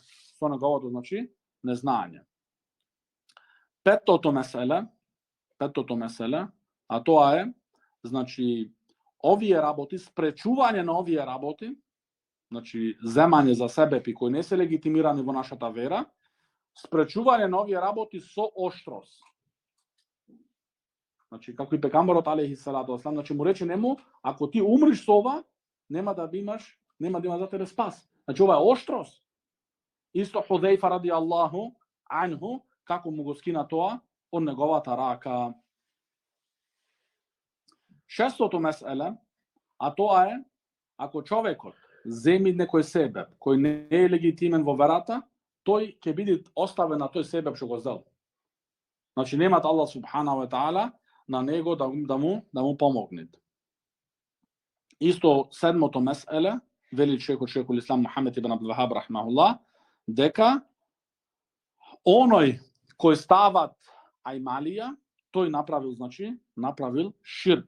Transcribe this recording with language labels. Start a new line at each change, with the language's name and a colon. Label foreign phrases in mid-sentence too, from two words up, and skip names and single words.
Macedonian: Со неговото, значи, незнање. Петтото меселе, а тоа е, значи, овие работи, спречување на овие работи, значи, земање за себепи кои не се легитимирани во нашата вера, спречување на овие работи со оштрост. Значи, како и пекамберот
Arabic: عليه الصلاة والسلام,
Macedonian: значи му рече нему, ако ти умриш со ова, нема да има за тебе спас. Значи, ова е оштрост. Исто Худейфа
Arabic: رضي الله عنه,
Macedonian: како му го скина тоа од неговата рака. Шестото меселе, а тоа е, ако човекот земи некој себеб, кој не е легитимен во верата, тој ќе биде оставен на тој себеб што го зел. Значи, немат Аллах
Arabic: سبحانه وتعالى
Macedonian: на него да му помогне. Исто седмото меселе, вели шейхул ислам Мухамед ибн Абдул Вахаб рахмахуллах, дека оној кој стават ајмалија, тој направил ширк.